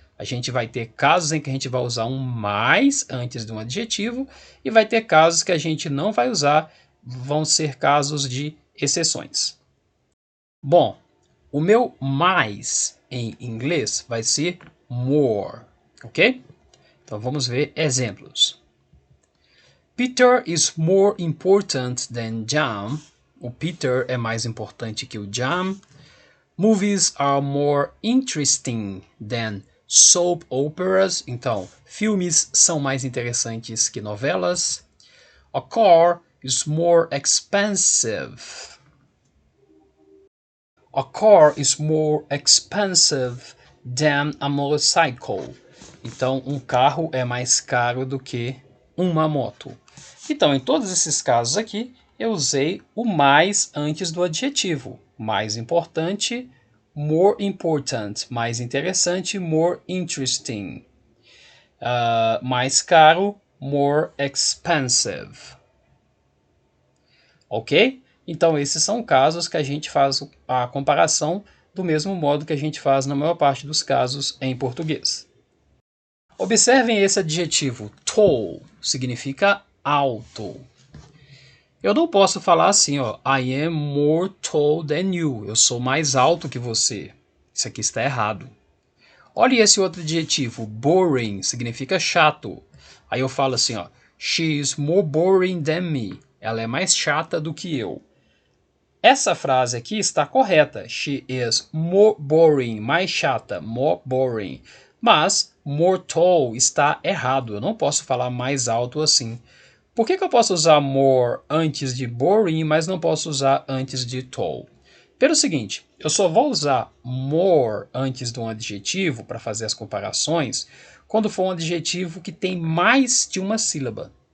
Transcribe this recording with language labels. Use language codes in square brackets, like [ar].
[pt] A gente vai ter casos em que a gente vai usar um mais antes de um adjetivo e vai ter casos que a gente não vai usar, vão ser casos de exceções. Bom, o meu mais em inglês vai ser more, ok? Então vamos ver exemplos. [en] Peter is more important than John. [pt] O Peter é mais importante que o John. [en] Movies are more interesting than soap operas. [pt] Então, filmes são mais interessantes que novelas. [en] A car is more expensive. A car is more expensive than a motorcycle. [pt] Então, um carro é mais caro do que uma moto. Então, em todos esses casos aqui, eu usei o mais antes do adjetivo. Mais importante, [en] more important. [pt] Mais interessante, [en] more interesting. [pt] Mais caro, [en] more expensive. Ok? [pt] Então, esses são casos que a gente faz a comparação do mesmo modo que a gente faz na maior parte dos casos em português. Observem esse adjetivo, tall, significa alto. Eu não posso falar assim, ó, [en] I am more tall than you. [pt] Eu sou mais alto que você. Isso aqui está errado. Olha esse outro adjetivo, boring, significa chato. Aí eu falo assim, ó, [en] she is more boring than me. [pt] Ela é mais chata do que eu. Essa frase aqui está correta. [en] She is more boring, [pt] mais chata, [en] more boring. [pt] Mas [en] more tall [pt] está errado. Eu não posso falar mais alto assim. Por que eu posso usar more antes de boring, mas não posso usar antes de tall? Pelo seguinte, eu só vou usar more antes de um adjetivo para fazer as comparações quando for um adjetivo que tem mais de uma sílaba.